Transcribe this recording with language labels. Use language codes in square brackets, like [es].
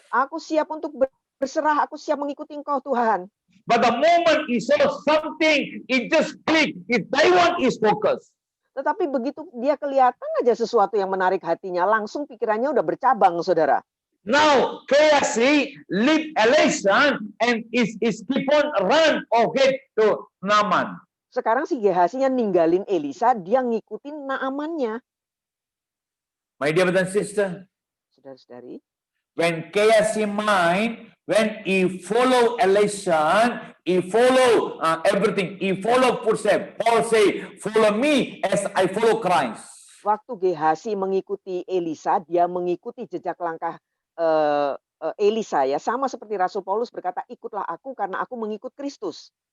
[id] Aku siap untuk berserah. Aku siap mengikuti Engkau Tuhan. [en] But the moment he saw something, it just clicked. His Taiwan is focused. [id] Tetapi begitu dia kelihatan aja sesuatu yang menarik hatinya, langsung pikirannya udah bercabang, saudara. [en] Now, Gehazi leave Elisha and is keep on run or get to Naaman. [id] Sekarang si Gehazi-nya ninggalin Elisa, dia ngikutin Naamannya. [en] My dear brother and sister, [id] Saudara-saudari, [en] when Gehazi mind, when he follow Elisha, he follow everything. He follow footsteps. Paul say, follow me as I follow Christ. [id] waktu Gehazi mengikuti Elisa, dia mengikuti jejak langkah Elisa, ya, sama seperti Rasul Paulus berkata, ikutlah aku karena aku mengikut Kristus.